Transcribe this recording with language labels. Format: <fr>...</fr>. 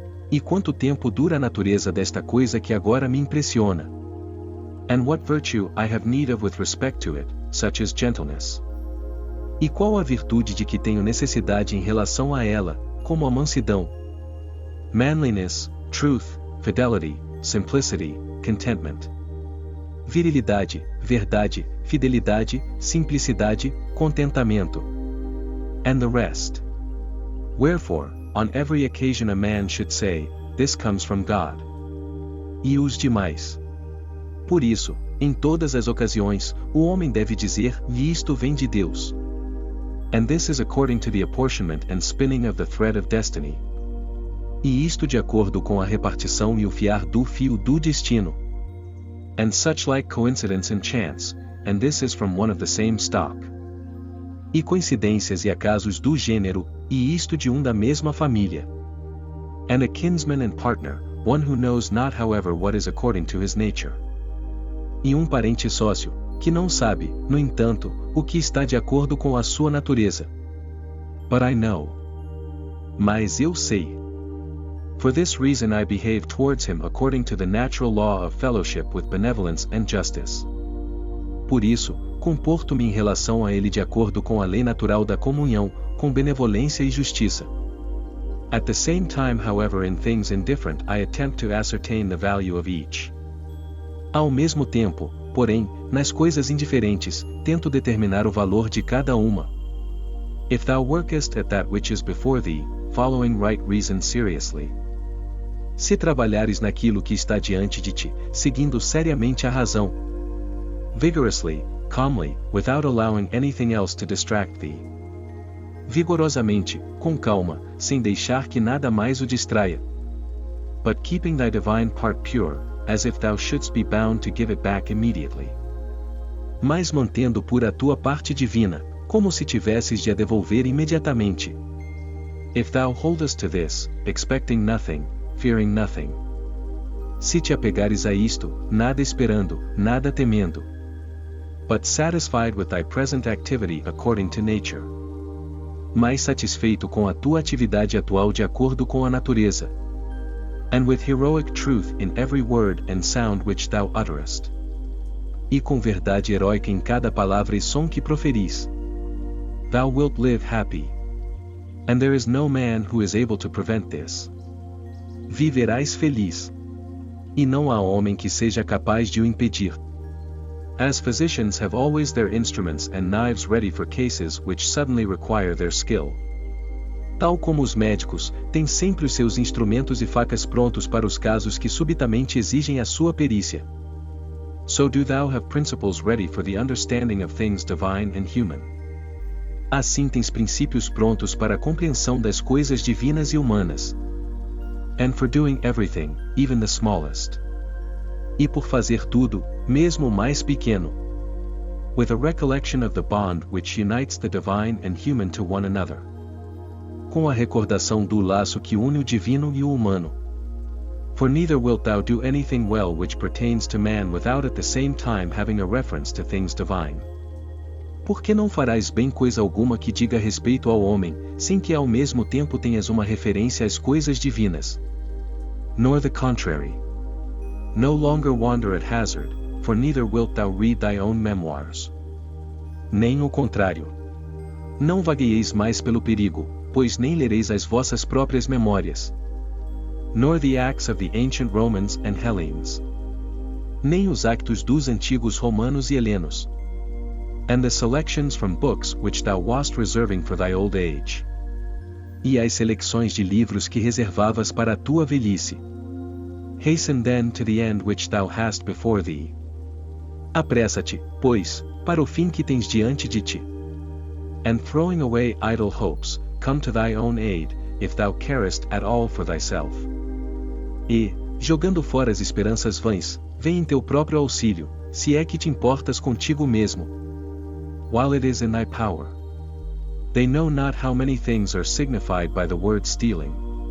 <pt>E quanto tempo dura a natureza desta coisa que agora me impressiona.</pt> <en>And what virtue I have need of with respect to it, such as gentleness.</en> <pt>E qual a virtude de que tenho necessidade em relação a ela, como a mansidão,</pt> <en>manliness, truth, fidelity, simplicity, contentment.</en> <pt>Virilidade, verdade, fidelidade, simplicidade, contentamento.</pt> <en>And the rest. Wherefore, on every occasion a man should say, this comes from God.</en> <pt>E os demais. Por isso, em todas as ocasiões, o homem deve dizer, e isto vem de Deus.</pt> <en>And this is according to the apportionment and spinning of the thread of destiny.</en> <pt>E isto de acordo com a repartição e o fiar do fio do destino.</pt> <en>And such like coincidence and chance, and this is from one of the same stock.</en> <pt>E coincidências e acasos do gênero, e isto de da mesma família.</pt> <en>And a kinsman and partner, one who knows not however what is according to his nature.</en> <pt>E parente sócio, que não sabe, no entanto, o que está de acordo com a sua natureza.</pt> <en>But I know.</en> <pt>Mas eu sei.</pt> <en>For this reason I behave towards him according to the natural law of fellowship with benevolence and justice.</en> <pt>Por isso, comporto-me em relação a ele de acordo com a lei natural da comunhão, com benevolência e justiça.</pt> <en>At the same time, however, in things indifferent I attempt to ascertain the value of each.</en> <pt>Ao mesmo tempo, porém, nas coisas indiferentes, tento determinar o valor de cada uma.</pt> <en>If thou workest at that which is before thee, following right reason seriously.</en> <pt>se trabalhares naquilo que está diante de ti, seguindo seriamente a razão.</pt> <en>Vigorously, calmly, without allowing anything else to distract thee.</en> <pt>Vigorosamente, com calma, sem deixar que nada mais o distraia.</pt> <en>But keeping thy divine part pure, as if thou shouldst be bound to give it back immediately.</en> <pt>Mas mantendo pura a tua parte divina, como se tivesses de a devolver imediatamente.</pt> <en>If thou holdest to this, expecting nothing, fearing nothing.</en> <pt>Se te apegares a isto, nada esperando, nada temendo.</pt> <en>But satisfied with thy present activity according to nature.</en> <pt>Mais satisfeito com a tua atividade atual de acordo com a natureza.</pt> <en>And with heroic truth in every word and sound which thou utterest.</en> <pt>E com verdade heróica em cada palavra e som que proferis.</pt> <en>Thou wilt live happy. And there is no man who is able to prevent this.</en> <pt>Viverás feliz. E não há homem que seja capaz de o impedir.</pt> <en>As physicians have always their instruments and knives ready for cases which suddenly require their skill.</en> <pt>Tal como os médicos, têm sempre os seus instrumentos e facas prontos para os casos que subitamente exigem a sua perícia.</pt> <en>So do thou have principles ready for the understanding of things divine and human.</en> <pt>Assim tens princípios prontos para a compreensão das coisas divinas e humanas.</pt> <en>And for doing everything, even the smallest.</en> <pt>E por fazer tudo, mesmo o mais pequeno.</pt> <en>With a recollection of the bond which unites the divine and human to one another.</en> <pt>Com a recordação do laço que une o divino e o humano.</pt> <en>For neither wilt thou do anything well which pertains to man without at the same time having a reference to things divine.</en> <pt>Porque não farás bem coisa alguma que diga respeito ao homem, sem que ao mesmo tempo tenhas uma referência às coisas divinas.</pt> <en>Nor the contrary. No longer wander at hazard, for neither wilt thou read thy own memoirs.</en> <pt>Nem o contrário. Não vagueieis mais pelo perigo, pois nem lereis as vossas próprias memórias.</pt> <en>Nor the acts of the ancient Romans and Hellenes.</en> <pt>Nem os actos dos antigos romanos e helenos.</pt> <en>And the selections from books which thou wast reserving for thy old age.</en> <pt>E as seleções de livros que reservavas para a tua velhice.</pt> <en>Hasten then to the end which thou hast before thee.</en> <pt>Apressa-te, pois, para o fim que tens diante de ti.</pt> <en>And throwing away idle hopes, come to thy own aid, if thou carest at all for thyself.</en> <pt>E, jogando fora as esperanças vãs, vem em teu próprio auxílio, se é que te importas contigo mesmo.</pt> <en>While it is in thy power. They know not how many things are signified by the word stealing.</en>